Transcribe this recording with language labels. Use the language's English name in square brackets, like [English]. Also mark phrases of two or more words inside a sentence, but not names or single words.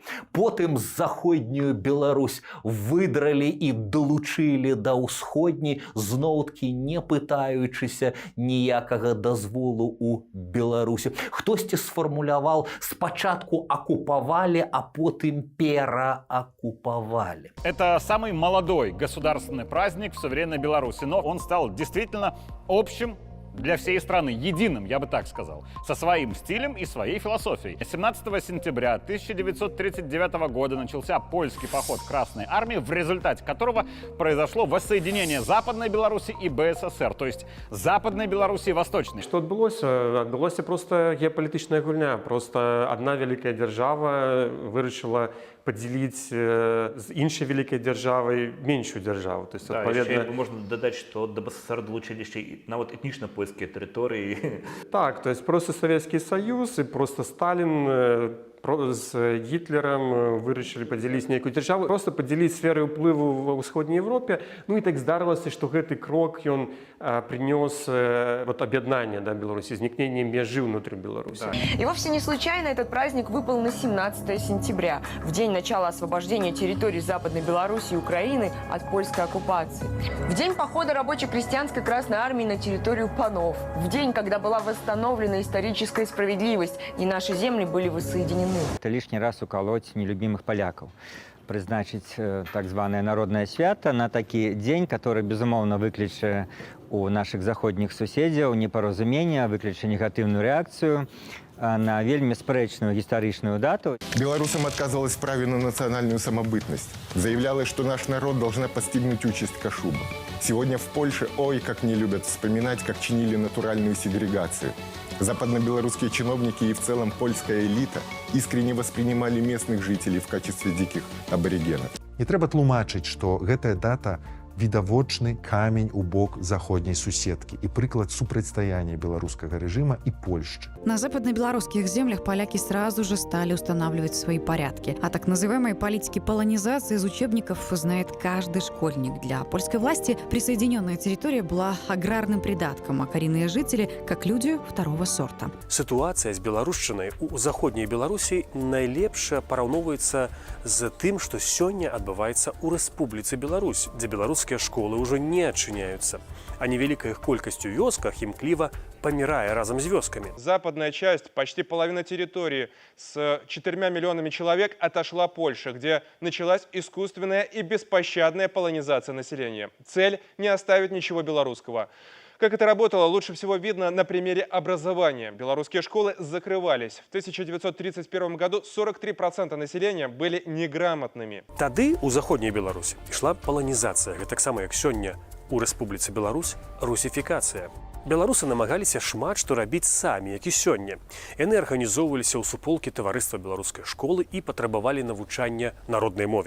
[Belarusian] Потым заходнюю Беларусь выдралі і далучылі да ўсходняй, зноў-такі не пытаючыся ніякага дазволу у Беларусі. Хтосьці сфармуляваў, спачатку акупавалі, а потым пераакупавалі. [Russian] Это самый молодой государственный праздник в суверенной Беларуси, но он стал действительно общим для всей страны, единым, я бы так сказал, со своим стилем и своей философией. 17 сентября 1939 года начался польский поход Красной Армии, в результате которого произошло воссоединение Западной Беларуси и БССР, то есть Западной Беларуси и Восточной. [Belarusian] Што адбылося? Адбылося просто геапалітычная гульня. Просто одна вялікая дзяржава вырашыла подзяліць з іншай вялікай дзяржавай меншую дзяржаву. [Russian] То есть, [Belarusian] адпаведна, можна дадаць, што да БССР далучылі яшчэ і нават этнічна польскія тэрыторыі. Так, [Russian] то есть просто Советский Союз и просто [Belarusian] Сталин з Гітлерам вырашылі падзяліць нейкую дзяржаву, просто падзяліць сферы ўплыву ва ўсходняй Европе. Ну і так здарылася, што гэты крок ён [Russian] принес объединение Беларуси, изникновение межи внутри Беларуси. И вовсе не случайно этот праздник выпал на 17 сентября, в день начала освобождения территорий Западной Беларуси и Украины от польской оккупации. В день похода рабоче-крестьянской Красной Армии на территорию панов. В день, когда была восстановлена историческая справедливость и наши земли были воссоединены. Это лишний раз уколоть нелюбимых поляков. [Belarusian] Призначить так званое народное свято на такі дзень, который, безумоўна, выкліче у наших заходніх суседзяў непаразумення, выкліче негатыўную рэакцыю на вельмі спрэчную гістарычную дату. [Russian] Белорусам отказывалась в праве на национальную самобытность. Заявлялось, что наш народ должна постигнуть участь Кашуба. Сегодня в Польше, ой, как не любят вспоминать, как чинили натуральную сегрегацию. Западно-белорусские чиновники и в целом польская элита искренне воспринимали местных жителей в качестве диких аборигенов. [Belarusian] Не трэба тлумачыць, што гэтая дата відавочны камень у бок заходняй суседкі і прыклад супрацьстаяння беларускага рэжыма і Польшчы. [Russian] На западно-белорусских землях поляки сразу же стали устанавливать свои порядки. О так называемой политике полонизации из учебников знает каждый школьник. Для польской власти присоединенная территория была аграрным придатком, а коренные жители – как люди второго сорта. [Belarusian] Ситуация с беларушчынай у заходняй Беларусі найлепш параўноўваецца з тым, што сёння адбываецца ў Рэспубліцы Беларусь, дзе беларускія школы ўжо не адчыняюцца, а невялікая іх колькасць у вёсках імкліва помирая разом с вёсками. [Russian] Западная часть, почти половина территории с 4 миллионами человек отошла Польше, где началась искусственная и беспощадная полонизация населения. Цель – не оставить ничего белорусского. Как это работало, лучше всего видно на примере образования. Белорусские школы закрывались. В 1931 году 43% населения были неграмотными. [Belarusian] Тады у заходняй Беларусі ішла паланізацыя, гэтаксама як сёння у Рэспубліцы Беларусь русіфікацыя. Беларусы намагаліся шмат што рабіць самі, як і сёння. Яны арганізоўваліся ў суполкі таварыства беларускай школы і патрабавалі навучання народнай мове.